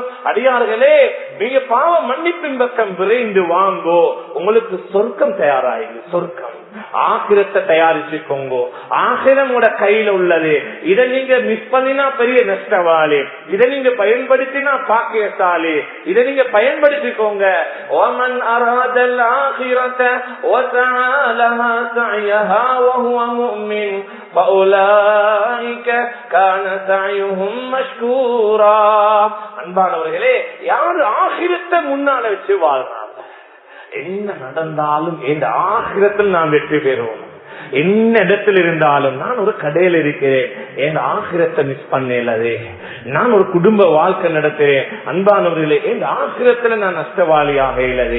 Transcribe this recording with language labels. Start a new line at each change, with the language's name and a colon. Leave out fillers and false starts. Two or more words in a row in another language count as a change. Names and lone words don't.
Tamil: அடியார்களே, நீங்க பாவ மன்னிப்பின் பக்கம் விரைந்து வாங்கோ, உங்களுக்கு சொர்க்கம் தயாராயிரு. சொர்க்கம் ஆகிரத்தை தயாரிச்சுக்கோங்க. ஆகிரமோட கையில உள்ளது. இதை நீங்க மிஸ் பண்ணினா பெரிய நஷ்டவாளி, இதை நீங்க பயன்படுத்தினா பாக்கியசாலி. இதை நீங்க பயன்படுத்திக்கோங்க.
Arabic: وَمَنْ أَرَادَ الْآخِرَةَ وَسَعَى لَهَا سَعْيَهَا وَهُوَ مُؤْمِنٌ فَأُولَئِكَ كَانَ سَعْيُهُمْ مَشْكُورًا.
Tamil: அன்பானவர்களே, யாரு ஆகிரத்தை முன்னால வச்சு வாழ்றாங்க, என்ன நடந்தாலும் இந்த ஆகிரத்தில் நான் வெற்றி பெறுவோம். என்ன இடத்தில் இருந்தாலும், நான் ஒரு கடையில் இருக்கிறேன், என் ஆகிரத்தை மிஸ் பண்ணே. நான் ஒரு குடும்ப வாழ்க்கை நடத்துறேன், அன்பானவர்களே, என் ஆகிரத்துல நான் நஷ்டவாளியாக இல்லது.